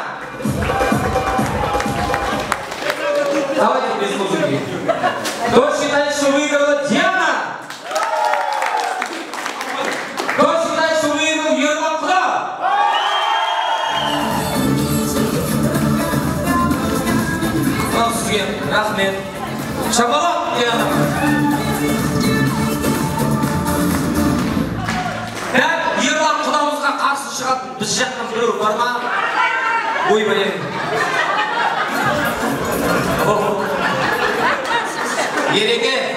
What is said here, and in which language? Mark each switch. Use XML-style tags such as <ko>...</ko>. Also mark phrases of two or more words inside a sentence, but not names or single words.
<ru>Давайте без музыки. Кто считает, что выиграла Диана? Кто считает, что выиграл Ермак Куда? Свет, рахмет.</ru> <kk>Шапалак, Диана. Ерлан құдамызға қарсы шығатын біз жақтан біреу бар ма? Ой бәлем. Ереке.</kk>